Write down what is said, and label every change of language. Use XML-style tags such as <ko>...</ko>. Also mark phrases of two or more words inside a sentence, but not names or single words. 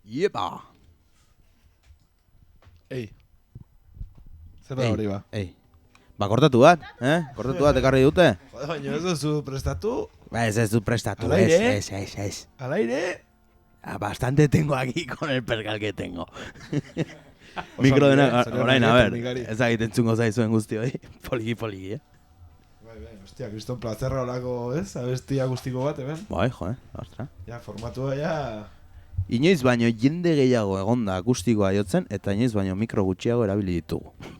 <eu>Epa! Ei. Zer da hori ba? Ei. Ba, kortatu bat, Kortatu bat ekarri dute. Baina ez duzu prestatu? Ba, ez du prestatu,</eu> <es>¿Al aire?</es> <eu>Ez.</eu> <es>¿Al aire? Bastante tengo aquí con el percal que tengo.</es> <eu>Mikro dena, orain,</eu> <es>a ver,</es> <eu>ez entzungo zaizuen guzti hori, poliki, Bai, hostia, kriston plazerra horako, ez? Abestia guztiko bat, hemen? Bai, ostra. Ja, formatua, ja... Inoiz baino jende gehiago egonda akustikoa jotzen, eta inoiz baino mikro gutxiago erabili ditugu.</eu>